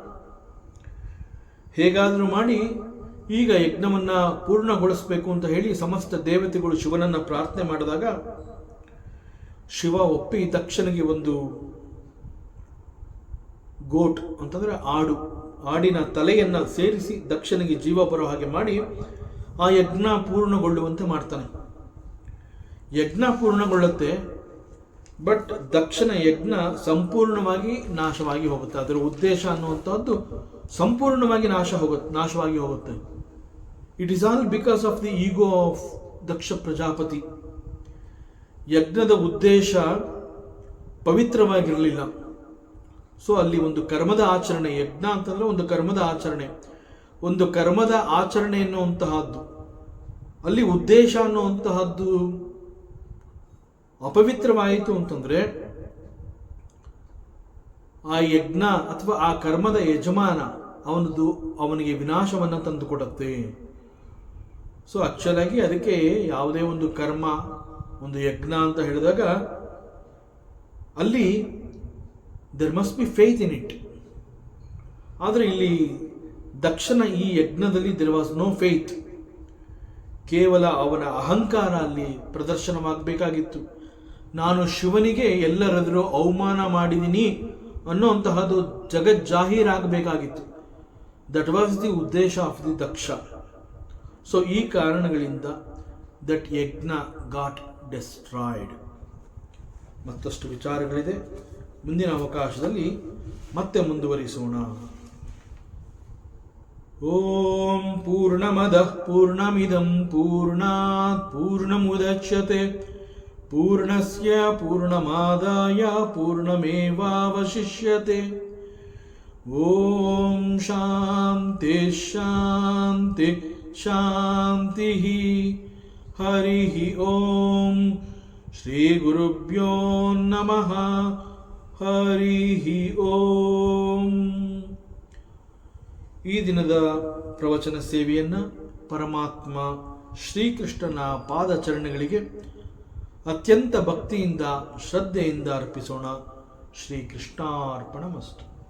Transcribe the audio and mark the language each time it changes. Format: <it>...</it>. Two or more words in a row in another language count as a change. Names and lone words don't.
<kn>ಹೇಗಾದರೂ ಮಾಡಿ ಈಗ ಯಜ್ಞವನ್ನ ಪೂರ್ಣಗೊಳಿಸಬೇಕು ಅಂತ ಹೇಳಿ ಸಮಸ್ತ ದೇವತೆಗಳು ಶಿವನನ್ನ ಪ್ರಾರ್ಥನೆ ಮಾಡಿದಾಗ ಶಿವ ಒಪ್ಪಿ ದಕ್ಷನಿಗೆ ಒಂದು ಗೋಟ್ ಅಂತಂದ್ರೆ ಆಡಿನ ತಲೆಯನ್ನ ಸೇರಿಸಿ ದಕ್ಷನಿಗೆ ಜೀವ ಬರೋ ಹಾಗೆ ಮಾಡಿ ಆ ಯಜ್ಞ ಪೂರ್ಣಗೊಳ್ಳುವಂತೆ ಮಾಡ್ತಾನೆ. ಯಜ್ಞ ಪೂರ್ಣಗೊಳ್ಳುತ್ತೆ, ಬಟ್ ದಕ್ಷನ ಯಜ್ಞ ಸಂಪೂರ್ಣವಾಗಿ ನಾಶವಾಗಿ ಹೋಗುತ್ತೆ. ಅದರ ಉದ್ದೇಶ ಅನ್ನುವಂಥದ್ದು ಸಂಪೂರ್ಣವಾಗಿ ನಾಶವಾಗಿ ಹೋಗುತ್ತೆ.</kn> <en>It is all because of the ego of ದಕ್ಷ ಪ್ರಜಾಪತಿ.</en> <kn>ಯಜ್ಞದ ಉದ್ದೇಶ ಪವಿತ್ರವಾಗಿರಲಿಲ್ಲ. ಸೊ ಅಲ್ಲಿ ಒಂದು ಕರ್ಮದ ಆಚರಣೆ, ಯಜ್ಞ ಅಂತಂದ್ರೆ ಒಂದು ಕರ್ಮದ ಆಚರಣೆ ಎನ್ನುವಂತಹದ್ದು, ಅಲ್ಲಿ ಉದ್ದೇಶ ಅನ್ನುವಂತಹದ್ದು ಅಪವಿತ್ರವಾಯಿತು ಅಂತಂದ್ರೆ ಆ ಯಜ್ಞ ಅಥವಾ ಆ ಕರ್ಮದ ಯಜಮಾನ ಅವನಿಗೆ ವಿನಾಶವನ್ನು ತಂದುಕೊಡುತ್ತೆ. ಸೊ ಆಕ್ಚುಲಾಗಿ ಅದಕ್ಕೆ ಯಾವುದೇ ಒಂದು ಕರ್ಮ, ಒಂದು ಯಜ್ಞ ಅಂತ ಹೇಳಿದಾಗ ಅಲ್ಲಿ</kn> <en>there must be faith in it.</en> <kn>ಆದರೆ ಇಲ್ಲಿ ದಕ್ಷನ ಈ ಯಜ್ಞದಲ್ಲಿ</kn> <en>there was no faith.</en> <kn>ಕೇವಲ ಅವನ ಅಹಂಕಾರ ಅಲ್ಲಿ ಪ್ರದರ್ಶನವಾಗಬೇಕಾಗಿತ್ತು. ನಾನು ಶಿವನಿಗೆ ಎಲ್ಲರೆದುರು ಅವಮಾನ ಮಾಡಿದ್ದೀನಿ ಅನ್ನುವಂತಹದ್ದು ಜಗಜ್ಜಾಹೀರಾಗಬೇಕಾಗಿತ್ತು.</kn> <en>That was the ಉದ್ದೇಶ of the ದಕ್ಷ. ಸೊ</en> <kn>ಈ ಕಾರಣಗಳಿಂದ</kn> <en>that ಯಜ್ಞ got destroyed.</en> <kn>ಮತ್ತಷ್ಟು ವಿಚಾರಗಳಿದೆ, ಮುಂದಿನ ಅವಕಾಶದಲ್ಲಿ ಮತ್ತೆ ಮುಂದುವರಿಸೋಣ.</kn> <sa>ಓಂ ಪೂರ್ಣಮದಃ ಪೂರ್ಣಮಿದಂ ಪೂರ್ಣಾತ್ ಪೂರ್ಣಮುದಚ್ಯತೆ ಪೂರ್ಣಸ್ಯ ಪೂರ್ಣಮಾದಾಯ ಪೂರ್ಣಮೇವಾವಶಿಷ್ಯತೆ. ಓಂ ಶಾಂತಿ ಶಾಂತಿ ಶಾಂತಿ. ಹರಿ ಓಂ. ಶ್ರೀ ಗುರುಭ್ಯೋ ನಮಃ. ಹರಿ ಓಂ.</sa> <kn>ಈ ದಿನದ ಪ್ರವಚನ ಸೇವೆಯನ್ನು ಪರಮಾತ್ಮ ಶ್ರೀಕೃಷ್ಣನ ಪಾದಚರಣೆಗಳಿಗೆ ಅತ್ಯಂತ ಭಕ್ತಿಯಿಂದ ಶ್ರದ್ಧೆಯಿಂದ ಅರ್ಪಿಸೋಣ.</kn> <sa>ಶ್ರೀಕೃಷ್ಣಾರ್ಪಣಮಸ್ತು.</sa>